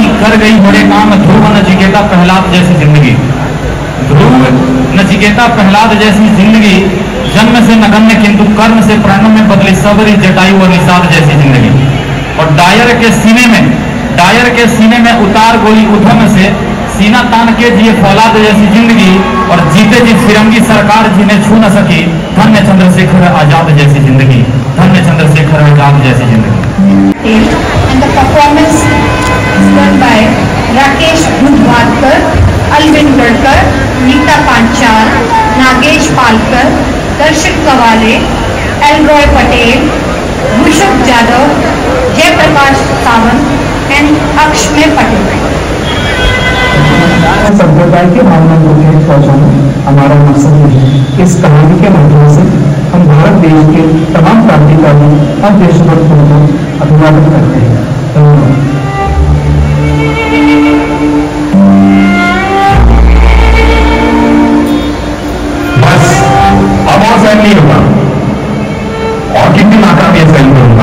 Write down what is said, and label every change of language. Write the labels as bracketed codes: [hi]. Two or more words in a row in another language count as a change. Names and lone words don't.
[hi] कर गई बड़े काम, ध्रुव नचिकेता प्रहलाद जैसी जिंदगी। ध्रुव नचिकेता प्रहलाद जैसी जिंदगी, जन्म से नगण्य किंतु कर्म से प्रणम में बदली सबरी जटायु और निषाद जैसी जिंदगी। और डायर के सीने में उतार गोली उधम से सीना तान के जिए फौलाद जैसी जिंदगी। और जीते जी फिरंगी सरकार जिन्हें छू न सकी, धन्य चंद्रशेखर आजाद जैसी जिंदगी, धन्य चंद्रशेखर आजाद जैसी जिंदगी। [en] And the performance is done by Rakesh Budhwadkar, Alvin Gadkar, Neeta Panchal, Nagesh Palkar, Darshit Kawale, Elroy Patel, Bhushuk Jadhav, Jay Prakash Sawant and Akshmay Patel। [hi] संप्रदाय की भावना को ठेठ पहुंचाना हमारा मकसद है। इस कहानी के माध्यम से हम भारत देश के तमाम क्रांतिकारी और देशभक्तों को अभिवादन करते हैं। धन्यवाद। बस अब और सहन नहीं होगा, और कितनी मात्रा में सहन करूंगा।